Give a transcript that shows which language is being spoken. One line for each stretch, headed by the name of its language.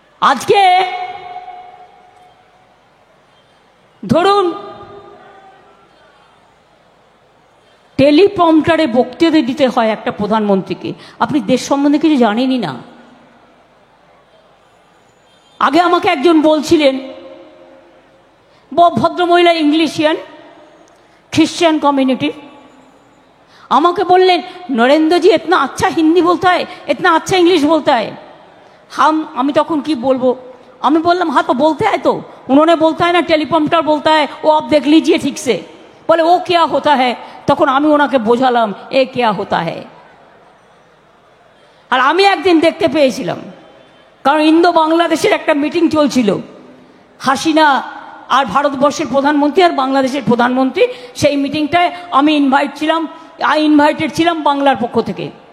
Bangla: আজকে ধরুন টেলিপ্রম্পটারে বক্তৃতা দিতে হয় একটা প্রধানমন্ত্রীকে, আপনি দেশ সম্বন্ধে কিছু জানেনই না। আগে আমাকে একজন বলছিলেন, ভদ্রমহিলা ইংলিশিয়ান, খ্রিশ্চান কমিউনিটি, আমাকে বললেন
Hindi: नरेंद्र जी इतना अच्छा हिंदी बोलता है,
Bangla: इतना अच्छा इंग्लिश बोलता है। আমি তখন কি বলবো, আমি বললাম
Hindi: हाँ तो बोलते हैं, तो उन्होंने बोलता है ना टेलीप्रॉम्प्टर बोलता है, वो आप देख लीजिए ठीक से। बोले वो क्या होता है?
Bangla: তখন আমি ওনাকে বোঝালাম এ
Hindi: क्या होता है।
Bangla: আর আমি একদিন দেখতে পেয়েছিলাম, কারণ ইন্দো বাংলাদেশের একটা মিটিং চলছিল, হাসিনা আর ভারতবর্ষের প্রধানমন্ত্রী আর বাংলাদেশের প্রধানমন্ত্রী, সেই মিটিংটায় আমি ইনভাইটেড ছিলাম বাংলার পক্ষ থেকে।